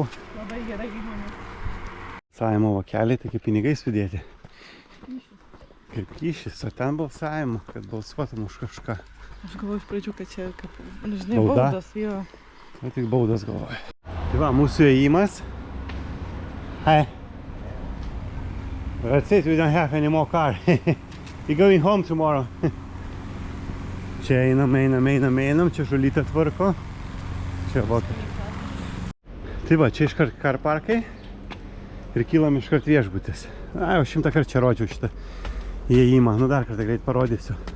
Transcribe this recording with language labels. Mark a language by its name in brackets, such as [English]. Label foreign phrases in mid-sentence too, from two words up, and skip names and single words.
[Lithuanian] Labai gerai įmonė. Balsavimo vokeliai, tai kaip pinigai sudėti. Kaip kyšis, o ten balsavimu, kad balsuotum už kažką. Aš galvoju iš pradžių, kad čia, kaip, žinai, Bauda? baudas, jo. O tik baudas galvoju. Tai va, mūsų ėjimas. [English] Hi. That's it, we don't have any more car. We're going home tomorrow. [Lithuanian] Čia einam, čia žulytę tvarko. Čia vokai. Tai va, čia iškart [English] car parkai. [Lithuanian] Ir kylam iškart viešbutis. Na, jau 100 kartų čia rodžiau šitą įėjimą. Nu, dar kartą greit parodysiu.